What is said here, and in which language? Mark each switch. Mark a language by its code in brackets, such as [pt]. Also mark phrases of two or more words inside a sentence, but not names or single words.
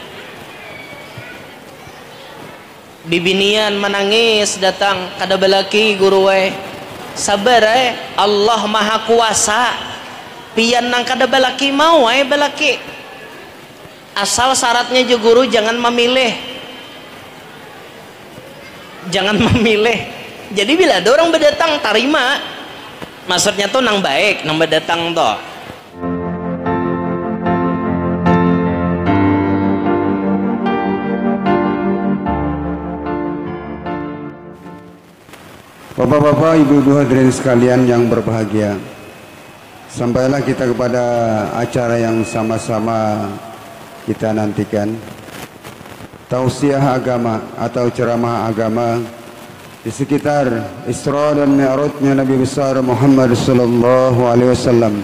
[bjn] Bibinian menangis datang kada balaki guru sabar Allah Maha Kuasa pian nang kada balaki mau balaki asal syaratnya jo guru jangan memilih jadi bila ada orang berdatang tarima maksudnya tuh nang baik nang berdatang toh. [id] Bapak-bapak, ibu-ibu hadirin sekalian yang berbahagia, sampailah kita kepada acara yang sama-sama kita nantikan, tausiah agama atau ceramah agama di sekitar Isra dan Mi'rajnya Nabi besar Muhammad [ar] صلى الله عليه وسلم.